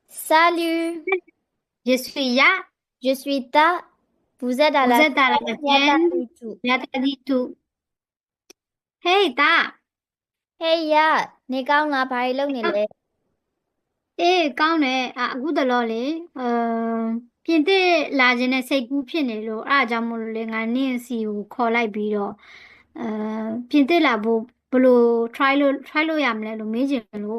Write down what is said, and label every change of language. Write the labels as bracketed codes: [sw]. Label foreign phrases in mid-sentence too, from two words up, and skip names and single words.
[fr] Salut, Je suis Ya, je suis Ta. Vous êtes à vous la êtes à la chaîne Yata chaîne YouTube. Yataditu. Hey Ta, [my] Hey Ya, နေကောင်းလားဘာတွေလုပ်နေလဲ ကောင်းတယ်အခုတလောလေပြင်သစ်လာခြင်းနဲ့စိတ်ကူးဖြစ်နေလို့အားကြောင့်မို့လို့လေငါနင့်စီကိုခေါ်လိုက်ပြီးတော့အဲပြင်သစ်လာဖို့ဘယ်လို try လို့ရမလဲလို့မေးချင်လို့